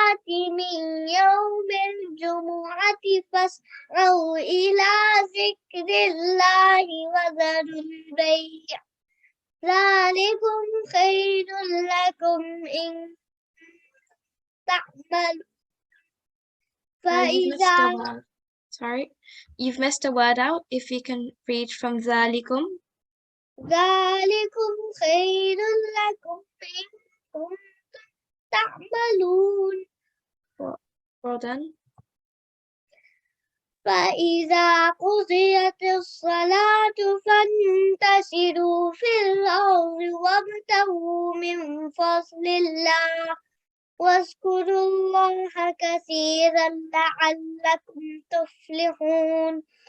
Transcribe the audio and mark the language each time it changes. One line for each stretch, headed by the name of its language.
Arabic: من يوم الجمعة فاسعوا إلى ذكر الله وذروا البيع ذلكم خير لكم إن تعملوا
English: You missed a word. Sorry, you've missed a word out. If you can read from ذَلِكُمْ.
Arabic: ذلكم خير لكم إن كنتم تعملون.
English: Well done.
Arabic: فإذا قضيت الصلاة فانتشروا في الأرض وابتغوا من فضل الله واذكروا الله كثيرا لعلكم تفلحون.